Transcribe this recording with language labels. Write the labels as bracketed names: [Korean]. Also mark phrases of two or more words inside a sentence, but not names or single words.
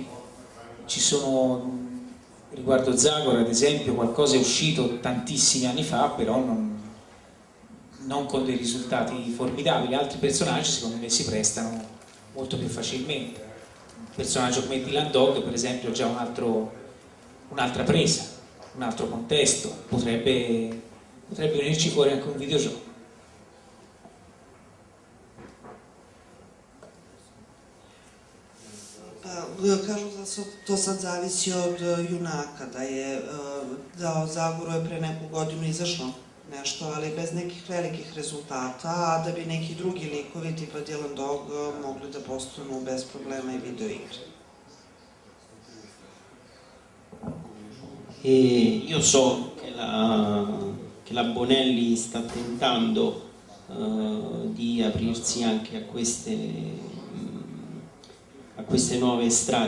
[Italian] Ci sono, riguardo Zagor ad esempio, qualcosa è uscito tantissimi anni fa, però non con dei risultati formidabili. Altri personaggi secondo me si prestano molto più facilmente. Un personaggio come Dylan Dog per esempio ha già un'altra presa, un altro contesto, potrebbe venirci fuori anche un videogioco. [Serbian] Kažu da to sad zavisi od junaka, da o Zagoru je pre neku godinu izašlo nešto, ali bez nekih velikih rezultata, a da bi neki drugi likovi tipa Dylan Dog mogli da postanu bez problema i videoigre. [Italian] Io so che la Bonelli sta tentando di aprirsi anche a queste nuove strade,